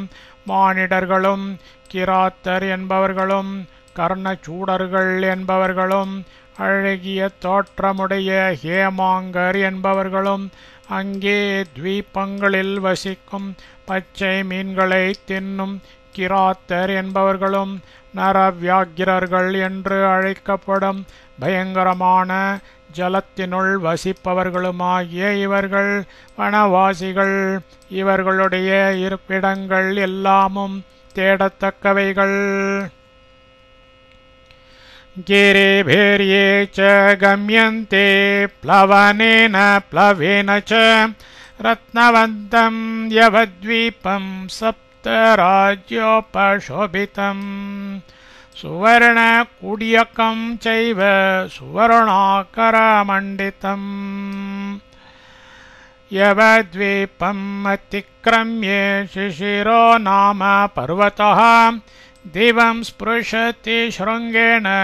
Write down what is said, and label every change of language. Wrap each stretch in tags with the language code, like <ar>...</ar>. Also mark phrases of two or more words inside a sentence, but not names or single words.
<ta>மானிடர்களும் கிராத்தர் என்பவர்களும் கர்ணச்சூடர்கள் என்பவர்களும் அழகிய தோற்றமுடைய ஹேமாங்கர் என்பவர்களும் அங்கே த்வீபங்களில் வசிக்கும் பச்சை மீன்களை தின்னும் கிராத்தர் என்பவர்களும் நரவ்யாகிரர்கள் என்று அழைக்கப்படும் பயங்கரமான ஜலத்தினுள் வசிப்பவர்களுமாகிய இவர்கள் வனவாசிகள். இவர்களுடைய இருப்பிடங்கள் எல்லாமும் தேடத்தக்கவைகள்.</ta> <sa>गिरिभिर्ये च गम्यन्ते प्लवनेन प्लवेन च रत्नवन्तं यवद्वीपं सप्तराज्योपशोभितं सुवर्णकुड्यकं चैव सुवर्णाकरमण्डितम् यवद्वीपम् अतिक्रम्य शिशिरो नाम पर्वतः दिवं स्पृशति शृङ्गेण</sa>